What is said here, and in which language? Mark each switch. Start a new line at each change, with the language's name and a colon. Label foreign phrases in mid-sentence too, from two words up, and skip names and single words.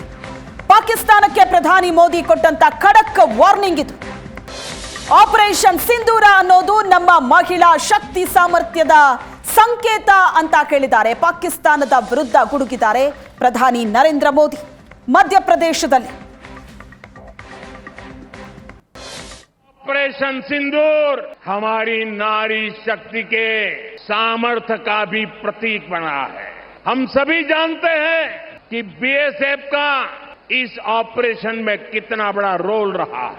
Kannada: ಪಾಕಿಸ್ತಾನಕ್ಕೆ ಪ್ರಧಾನಿ ಮೋದಿ ಕೊಟ್ಟಂತ ಖಡಕ್ ವಾರ್ನಿಂಗ್ ಇದು. ಆಪರೇಷನ್ ಸಿಂಧೂರ ಅನ್ನೋದು ನಮ್ಮ ಮಹಿಳಾ ಶಕ್ತಿ ಸಾಮರ್ಥ್ಯದ ಸಂಕೇತ ಅಂತ ಹೇಳಿದ್ದಾರೆ. ಪಾಕಿಸ್ತಾನದ ವಿರುದ್ಧ ಗುಡುಗಿದ್ದಾರೆ ಪ್ರಧಾನಿ ನರೇಂದ್ರ ಮೋದಿ. ಮಧ್ಯಪ್ರದೇಶದಲ್ಲಿ
Hindi: ऑपरेशन सिंदूर हमारी नारी शक्ति के सामर्थ्य का भी प्रतीक बना है। हम सभी जानते हैं कि बीएसएफ का इस ऑपरेशन में कितना बड़ा रोल रहा है।